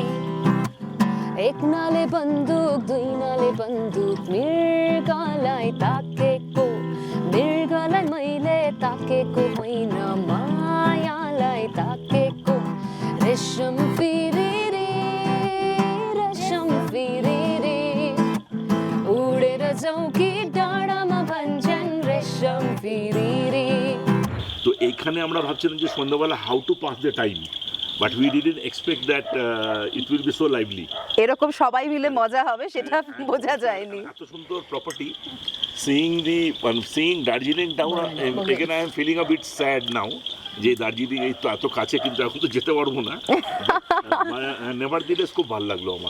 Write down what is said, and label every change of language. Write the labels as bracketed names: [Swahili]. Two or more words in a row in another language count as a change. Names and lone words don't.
[Nepali] एक नाले बन्दुक दुई नाले बन्दुक, मृगलाई ताकेको मृगलाई मैले ताकेको होइन, मायालाई ताकेको। रेशम फेरि रे, रेशम फेरि रे, उडेर चौकी डाँडामा भन्छन् रेशम फेरि रे। [Bangla] তো এইখানে আমরা ভাবছিলাম যে সন্ধ্যাবেলা [English] how to pass the time, but we didn't expect that it will be so lively. [Bangla] এরকম সবাই মিলে মজা হবে সেটা বোঝা যায়নি। এত সুন্দর প্রপার্টি, [English] seeing Darjeeling town, [Bangla] এখানে [English] I am feeling a bit sad now [Bangla] যে দার্জিলিং এই তো এত কাছে, কিন্তু এখন তো যেতে পারবো না। নেভার দিলেস খুব ভালো লাগলো আমার,